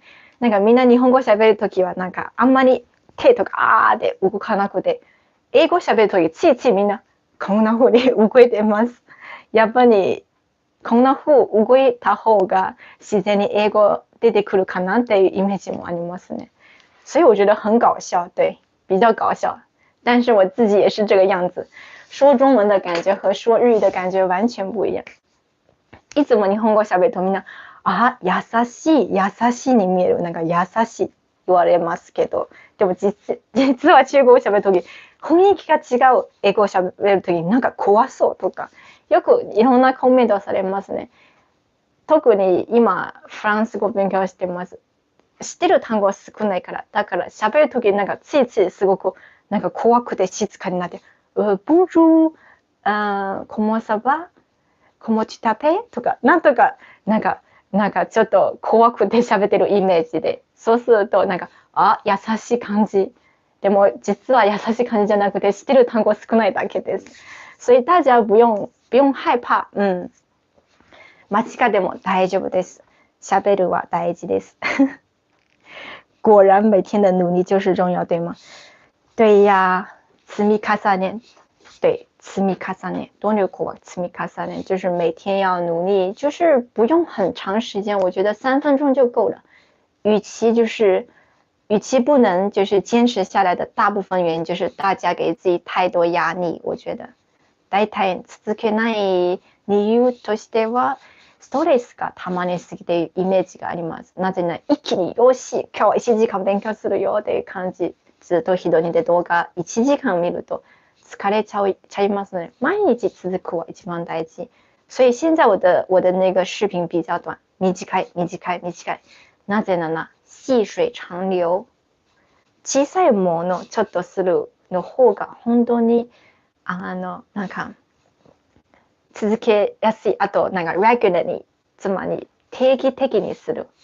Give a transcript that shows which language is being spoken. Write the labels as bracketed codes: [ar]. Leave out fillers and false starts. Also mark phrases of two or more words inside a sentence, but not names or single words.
[ja] なんかみんな日本語喋るときはなんかあんまり手とかで動かなくて、英語喋るときついついみんなこんな風に動いてます。やっぱりこんな風動いた方が自然に英語出てくるかなっていうイメージもありますね。 [zh] 所以我觉得很搞笑，对，比较搞笑。但是我自己也是这个样子，说中文的感觉和说日语的感觉完全不一样。 [ja] いつも日本語喋るとみんな優しいに見える。なんか優しい言われますけど、でも実は中国語喋るとき雰囲気が違う。英語を喋るときなんか怖そうとかよくいろんなコメントされますね。特に今フランス語勉強してます。知ってる単語は少ないから、だから喋るときなんかついついすごくなんか怖くて静かになって [fr] bonjour、comment ça va、comment tu t'appelles [ja] とか、なんとか、なんかちょっと怖くて喋ってるイメージで、そうすると優しい感じ。でも実は優しい感じじゃなくて、知ってる単語少ないだけです。 [zh] 所以大家不用害怕。 [ja] 間違でも大丈夫です。喋るは大事です。 [zh] 果然每天的努力就是重要，对吗？对呀， [ja] 積み重ね。对，積み重ね。努力は積み重ね， [zh] 就是每天要努力，就是不用很长时间，我觉得3分钟就够了。与其不能就是坚持下来的大部分原因就是大家给自己太多压力，我觉得。 [ja] 大体続けない理由としては、ストレスが溜まりすぎているイメージがあります。なぜなら一気によし、今日は1時間勉強するよっていう感じ。ずっと一人で動画1時間見ると疲れちゃいますね。毎日続くは一番大事。 [zh] 所以现在我的那个视频比较短，短い。 [ja] なぜなら細水長流。小さいものちょっとするの方が本当に続けやすい。あとregularly、つまり定期的にする。